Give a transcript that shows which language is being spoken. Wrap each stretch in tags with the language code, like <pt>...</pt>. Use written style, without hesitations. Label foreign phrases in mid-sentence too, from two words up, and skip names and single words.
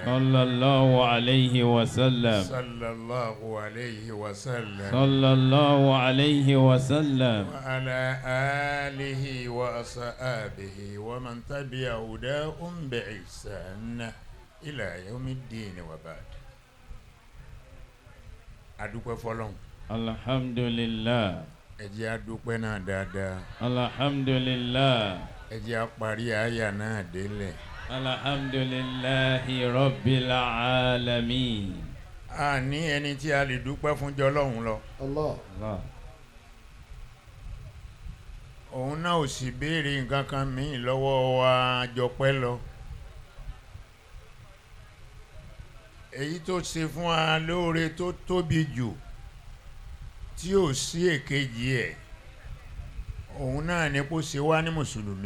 <ar>صلى الله عليه وسلم صلى الله عليه وسلم صلى الله عليه وسلم وعلى آله وأصحابه ومن تبع هداهم بإحسان إلى يوم الدين وبعد.</ar> <yo>adúpẹ́ fọ́lọ́run. alhamdulillah. ẹ jẹ́ adúpẹ́ náà dáadáa. alhamdulillah. ẹ jẹ́ apárí àyà náà délẹ̀.</yo> <ar>الحمد لله رب العالمين.</ar> <yo>a ní ẹni tí a lè dúpẹ́ fún jọ lọ́hùn lọ. Allah. Allah. òun náà ò sì béèrè nǹkan kan míì lọ́wọ́ wa jọpẹ́ lọ. èyí tó ṣe fún wa lóore tó tóbi jù tí ò sí èkejì ẹ̀ òun náà ni kó ṣe wá ní mùsùlùmí.</yo>